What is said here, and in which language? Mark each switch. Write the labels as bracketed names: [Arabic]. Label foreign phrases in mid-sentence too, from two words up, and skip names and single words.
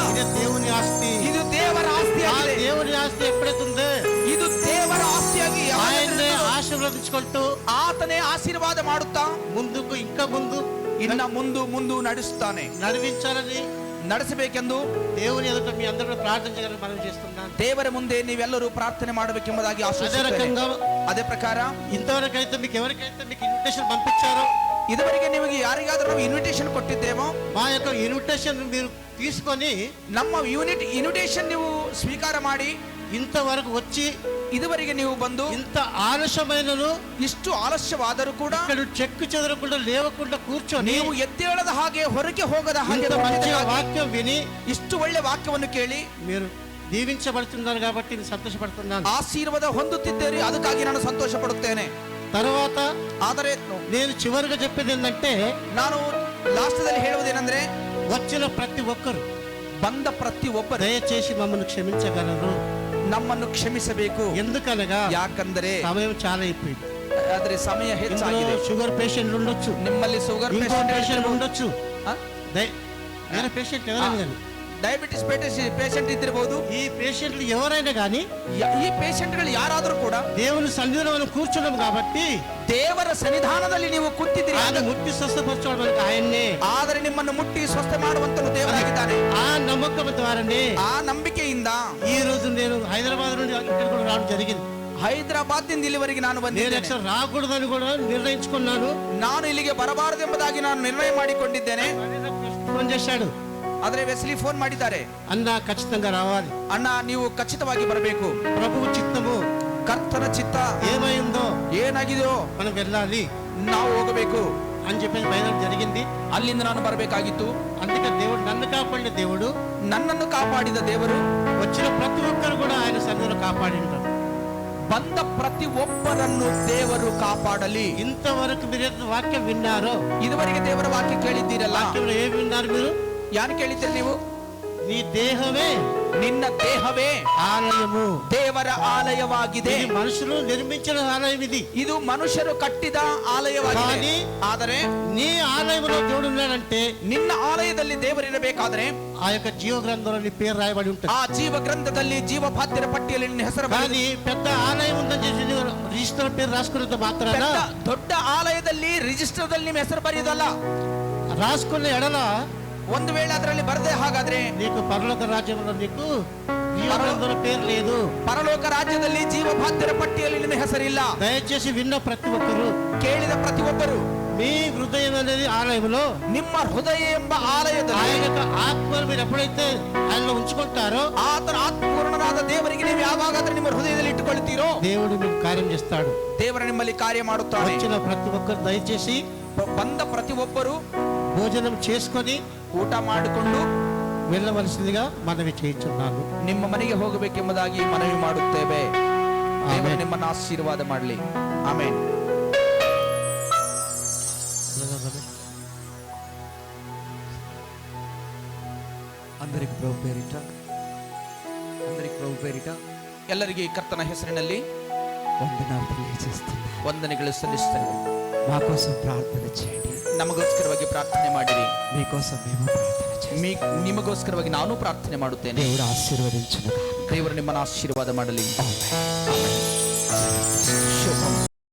[Telugu] ఇది దేవుని ఆస్తి. [Kannada] ಇದು ದೇವರ ಆಸ್ತಿ [Telugu] ఆ [Kannada] ಆಗಿದೆ. [Telugu] దేవుని ఆస్తి ఎప్పుడైతే ఉందో [Kannada] ಇದು ದೇವರ ಆಸ್ತಿಯಾಗಿ [Telugu] ఆయన్నే ఆశీర్వదించుకుంటూ [Kannada] ಆತನೇ ಆಶೀರ್ವಾದ ಮಾಡುತ್ತಾ [Telugu] ముందుకు ఇంకా ముందు [Kannada] ಇನ್ನ ಮುಂದು ನಡೆಸುತ್ತಾನೆ. [Telugu] నడిపించాలని [Kannada] ನಡೆಸಬೇಕೆಂದು [Telugu] దేవుని ఎదుట మీ అందరూ ప్రార్థన చేయాలని మనం చేస్తున్నాను. [Kannada] ದೇವರ ಮುಂದೆ ನೀವೆಲ್ಲರೂ ಪ್ರಾರ್ಥನೆ ಮಾಡಬೇಕೆಂಬುದಾಗಿ [Telugu] అదే [Kannada] ಆಶಿಸುತ್ತೇನೆ. [Telugu] రకంగా [Kannada] ಅದೇ ಪ್ರಕಾರ [Telugu] ఇంతవరకైతే మీకు ఎవరికైతే మీకు ఇన్విటేషన్ పంపించారో, [Kannada] ಇದುವರೆಗೆ ನಿಮಗೆ ಯಾರಿಗಾದ್ರೂ ನಾವು ಇನ್ವಿಟೇಷನ್ ಕೊಟ್ಟಿದ್ದೇವೋ, [Telugu] మా యొక్క ఇన్విటేషన్ మీరు తీసుకొని [Kannada] ನಮ್ಮ ಇನ್ವಿಟೇಷನ್ ನೀವು ಸ್ವೀಕಾರ ಮಾಡಿ [Telugu] ఇంతవరకు వచ్చి [Kannada] ಇದುವರೆಗೆ ನೀವು ಬಂದು [Telugu] ఇంత ఆలస్యమైనను [Kannada] ಇಷ್ಟು ಆಲಸ್ಯವಾದರೂ ಕೂಡ [Telugu] ఇక్కడ చెక్కు చెదరకుండా లేవకుండా కూర్చొని [Kannada] ನೀವು ಎದ್ದೇಳದ ಹಾಗೆ ಹೊರಗೆ ಹೋಗದ ಹಾಗೆ [Telugu] ఇంత మంచి [Kannada] ಮಧ್ಯದಲ್ಲಿ [Telugu] వాక్యం విని [Kannada] ಇಷ್ಟು ಒಳ್ಳೆ ವಾಕ್ಯವನ್ನು ಕೇಳಿ [Telugu] మీరు దీవించబడుతున్నారు కాబట్టి నేను సంతోషపడుతున్నాను. [Kannada] ಆಶೀರ್ವಾದ ಹೊಂದುತ್ತಿದ್ದೀರಿ, ಅದಕ್ಕಾಗಿ ನಾನು ಸಂತೋಷ ಪಡುತ್ತೇನೆ. [Telugu] తర్వాత [Kannada] ಆದರೆ [Telugu] నేను చివరిగా చెప్పేది ఏంటంటే, [Kannada] ನಾನು ಲಾಸ್ಟದಲ್ಲಿ ಹೇಳುವುದೇನೆಂದ್ರೆ, [Telugu] వచ్చిన ప్రతి ఒక్కరు [Kannada] ಬಂದ ಪ್ರತಿ ಒಬ್ಬರು [Telugu] దయచేసి మమ్మల్ని క్షమించగలరు. [Kannada] ನಮ್ಮನ್ನು ಕ್ಷಮಿಸಬೇಕು. [Telugu] ఎందుకనగా [Kannada] ಯಾಕಂದರೆ [Telugu] సమయం చాలా అయిపోయింది. [Kannada] ಆದ್ರೆ ಸಮಯ [Telugu] ఇందులో [Kannada] ಹೆಚ್ಚಾಗಿದೆ. [English] sugar patients [Telugu] ఉండొచ్చు, [Kannada] ನಿಮ್ಮಲ್ಲಿ ಶುಗರ್ [Telugu] ఇంకో పేషెంట్ ఉండొచ్చు, ಆ? వేరే పేషెంట్ ఎవరైనా కానీ, [English] diabetes patient [Kannada] ಇದ್ದಿರಬಹುದು. [Telugu] ఈ పేషెంట్లు ఎవరైనా కానీ [Kannada] ಈ ಪೇಷಂಟ್ಗಳು ಯಾರಾದರೂ ಕೂಡ [Telugu] దేవుని సన్నిధిలో మనం కూర్చున్నాం కాబట్టి [Kannada] ದೇವರ ಸನ್ನಿಧಾನದಲ್ಲಿ ನೀವು ಕೂತಿದ್ದೀರಿ. [Telugu] ఆయన ముట్టి స్వస్థపరచడం మనకి ఆయన్నే. [Kannada] ಆದರೆ ನಿಮ್ಮನ್ನು ಮುಟ್ಟಿ ಸ್ವಸ್ಥ ಮಾಡುವಂತನು ದೇವರಾಗಿದ್ದಾನೆ. [Telugu] ఆ నమ్మకం ద్వారానే [Kannada] ಆ ನಂಬಿಕೆಯಿಂದ [Telugu] ఈ రోజు నేను హైదరాబాద్ నుండి ఇక్కడ కూడా రావడం జరిగింది. [Kannada] ಹೈದರಾಬಾದ್ ದಿಂದ ಇಲ್ಲಿವರೆಗೆ ನಾನು [Telugu] నేను [Kannada] ಬಂದಿದ್ದೇನೆ. [Telugu] అసలు రాకూడదని కూడా నిర్ణయించుకున్నాను. [Kannada] ನಾನು ಇಲ್ಲಿಗೆ ಬರಬಾರದೆಂಬುದಾಗಿ ನಾನು ನಿರ್ಣಯ ಮಾಡಿಕೊಂಡಿದ್ದೇನೆ. [Telugu] ఫోన్ చేశాడు, [Kannada] ಆದ್ರೆ ವೆಸ್ಲಿ ಫೋನ್ ಮಾಡಿದ್ದಾರೆ, [Telugu] అన్న ఖచ్చితంగా రావాలి, [Kannada] ಅಣ್ಣ ನೀವು ಖಚಿತವಾಗಿ ಬರಬೇಕು, [Telugu] ప్రభువు చిత్తము [Kannada] ಕರ್ತನ ಚಿತ್ತ [Telugu] ఏమైందో [Kannada] ಏನಾಗಿದೆಯೋ [Telugu] మనం వెళ్ళాలి [Kannada] ನಾವು ಹೋಗಬೇಕು [Telugu] అని చెప్పేసి బయలుదేరడం జరిగింది. [Kannada] ಅಲ್ಲಿಂದ ನಾನು ಬರಬೇಕಾಗಿತ್ತು. [Telugu] అందుకే దేవుడు నన్ను కాపాడిన దేవుడు [Kannada] ನನ್ನನ್ನು ಕಾಪಾಡಿದ ದೇವರು [Telugu] వచ్చిన ప్రతి ఒక్కరు కూడా ఆయన సన్నిధిలో కాపాడింటారు. [Kannada] ಬಂದ ಪ್ರತಿ ಒಬ್ಬರನ್ನು ದೇವರು ಕಾಪಾಡಲಿ. [Telugu] ఇంతవరకు మీరు ఎంత వాక్యం విన్నారో, [Kannada] ಇದುವರೆಗೆ ದೇವರ ವಾಕ್ಯ ಕೇಳಿದ್ದೀರಲ್ಲ, [Telugu] వాక్యంలో ఏమి విన్నారు మీరు? [Kannada] ಯಾರು ಕೇಳಿದ್ದೀರಿ ನೀವು? [Telugu] నీ దేహమే [Kannada] ನಿನ್ನ ದೇಹವೇ [Telugu] ఆలయము. [Kannada] ದೇವರ ಆಲಯವಾಗಿದೆ. [Telugu] ఇది మనుషులు నిర్మించిన ఆలయం. ఇది [Kannada] ಇದು ಮನುಷ್ಯರು ಕಟ್ಟಿದ ಆಲಯವಾಗಿದೆ. [Telugu] కానీ [Kannada] ಆದರೆ [Telugu] నీ ఆలయంలో దేవుడు ఉన్నాడంటే [Kannada] ನಿನ್ನ ಆಲಯದಲ್ಲಿ ದೇವರಿರಬೇಕಾದ್ರೆ [Telugu] ఆ యొక్క జీవ గ్రంథంలో నీ పేరు రాయబడి ఉంటుంది. [Kannada] ಆ ಜೀವ ಗ್ರಂಥದಲ್ಲಿ ಜೀವಬಾಧ್ಯರ ಪಟ್ಟಿಯಲ್ಲಿ ನಿನ್ನ ಹೆಸರು [Telugu] కానీ పెద్ద ఆలయం ఉందని చెప్పి నీవు రిజిస్టర్ పేరు రాసుకున్నంత మాత్రాన [Kannada] ಬೆಳೆದ ದೊಡ್ಡ ಆಲಯದಲ್ಲಿ ರಿಜಿಸ್ಟರ್ ದಲ್ಲಿ ನಿಮ್ಮ ಹೆಸರು ಬರೆಯೋದಲ್ಲ. [Telugu] రాసుకున్న ఎడల [Kannada] ಒಂದು ವೇಳೆ ಅದರಲ್ಲಿ ಬರದೆ ಹಾಗಾದ್ರೆ [Telugu] నీకు పరలోక రాజ్యంలో నీకు జీవ గ్రంథంలో పేరు లేదు. [Kannada] ಪರಲೋಕ ರಾಜ್ಯದಲ್ಲಿ ಜೀವಬಾಧ್ಯರ ಪಟ್ಟಿಯಲ್ಲಿ ನಿನ್ನ ಹೆಸರಿಲ್ಲ. [Telugu] దయచేసి విన్న ప్రతి ఒక్కరు [Kannada] ಕೇಳಿದ ಪ್ರತಿಯೊಬ್ಬರು [Telugu] మీ హృదయం అనేది ఆలయంలో [Kannada] ನಿಮ್ಮ ಹೃದಯ ಎಂಬ ಆಲಯದಲ್ಲಿ [Telugu] ఆయన యొక్క ఆత్మను మీరు ఎప్పుడైతే ఆయనలో ఉంచుకుంటారో [Kannada] ಆತನ ಆತ್ಮಪೂರ್ಣನಾದ ದೇವರಿಗೆ ನೀವು ಯಾವಾಗಾದ್ರೂ ನಿಮ್ಮ ಹೃದಯದಲ್ಲಿ ಇಟ್ಟುಕೊಳ್ತೀರೋ [Telugu] దేవుడు మీకు కార్యం చేస్తాడు. [Kannada] ದೇವರ ನಿಮ್ಮಲ್ಲಿ ಕಾರ್ಯ ಮಾಡುತ್ತಾನೆ. [Telugu] వచ్చిన ప్రతి ఒక్కరు దయచేసి [Kannada] ಬಂದ ಪ್ರತಿಯೊಬ್ಬರು [Telugu] భోజనం చేసుకొని [Kannada] ಊಟ ಮಾಡಿಕೊಂಡು [Telugu] వెళ్ళవలసిందిగా మనవి చేయించున్నాను. [Kannada] ನಿಮ್ಮ ಮನೆಗೆ ಹೋಗಬೇಕೆಂಬುದಾಗಿ ಮನವಿ ಮಾಡುತ್ತೇವೆ. ದೇವರು ನಿಮ್ಮನ್ನು ಆಶೀರ್ವಾದ ಮಾಡಲಿ. ಆಮೆನ್. [Telugu] అందరికి ప్రభు పేరిట [Kannada] ಎಲ್ಲರಿಗೆ ಕರ್ತನ ಹೆಸರಿನಲ್ಲಿ [Telugu] వందనాలు తెలియజేస్తున్నా. [Kannada] ವಂದನೆಗಳು ಸಲ್ಲಿಸುತ್ತೇವೆ. [Telugu] మా కోసం ప్రార్థన చేయండి. [Kannada] ನಮಗೋಸ್ಕರವಾಗಿ ಪ್ರಾರ್ಥನೆ ಮಾಡಿರಿ. [Telugu] మీకోసం మేము ప్రార్థన చేస్తాం. [Kannada] ನಿಮಗೋಸ್ಕರವಾಗಿ ನಾನು ಪ್ರಾರ್ಥನೆ ಮಾಡುತ್ತೇನೆ. [Telugu] దేవుడు ఆశీర్వదించును. [Kannada] ದೇವರು ನಿಮ್ಮನ್ನು ಆಶೀರ್ವಾದ ಮಾಡಲಿ. [Telugu] ఆమేన్. [Kannada] ಶುಭಂ.